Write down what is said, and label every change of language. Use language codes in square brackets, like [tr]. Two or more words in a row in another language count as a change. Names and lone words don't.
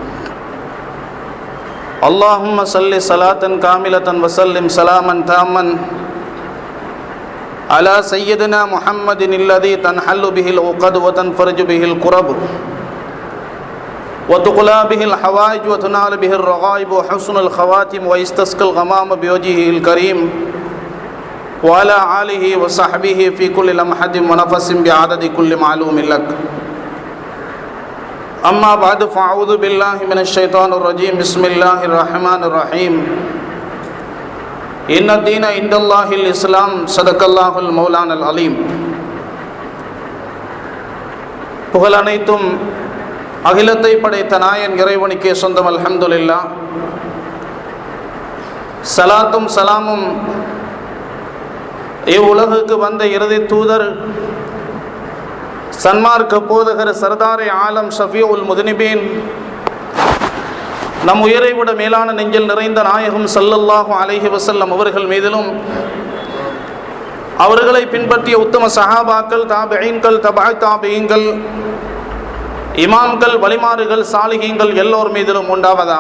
[ar] اللهم صل صلاة كاملة وسلم سلاما تاما على سيدنا محمد الذي تنحل به العقد وتنفرج به الكرب وتقلى به الحوائج وتنال به الرغائب وحسن الخواتم ويستسقى الغمام بوجهه الكريم وعلى آله وصحبه في كل لمحة ونفس بعدد كل معلوم لك. أما بعد فأعوذ بالله من الشيطان الرجيم. بسم الله الرحمن الرحيم. إن الدين عند الله الإسلام. صدق الله المولانا العليم. [ta] புகழ் அனைத்தும் அகிலத்தை படைத்த நாயன் இறைவனுக்கே சொந்தம். [ar] الحمد لله. [ta] சலாத்தும் சலாமும் இவ்வுலகுக்கு வந்த இறுதி தூதர் சன்மார்க்க போதகர் [ur] سردارِ عالم [ar] شفيع المذنبين [ta] நம் உயிரை விட மேலான நெஞ்சில் நிறைந்த நாயகம் [ar] صلى الله عليه وسلم [ta] அவர்கள் மீதிலும் அவர்களை பின்பற்றிய உத்தம சஹாபாக்கள், தாபிஈன்கள், தபஅ தாபிஈன்கள், இமாம்கள், வலிமாறுகள், சாலிஹீன்கள் எல்லோர் மீதிலும் உண்டாவதாக.